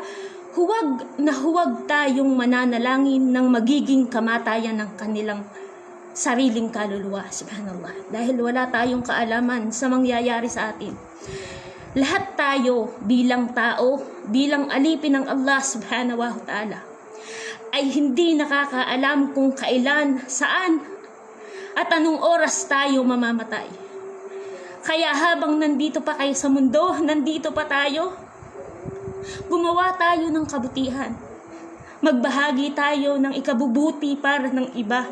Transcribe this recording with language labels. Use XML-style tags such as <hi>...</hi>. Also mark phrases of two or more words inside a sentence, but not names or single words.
<tl>Huwag na huwag tayong mananalangin ng magiging kamatayan ng kanilang sariling kaluluwa. Subhanallah. Dahil wala tayong kaalaman sa mangyayari sa atin. Lahat tayo bilang tao, bilang alipin ng Allah</tl> <ar>سبحانه وتعالى,</ar> <tl>ay hindi nakakaalam kung kailan, saan, at anong oras tayo mamamatay. Kaya habang nandito pa kayo sa mundo, nandito pa tayo, gumawa tayo ng kabutihan. Magbahagi tayo ng ikabubuti para ng iba.</tl>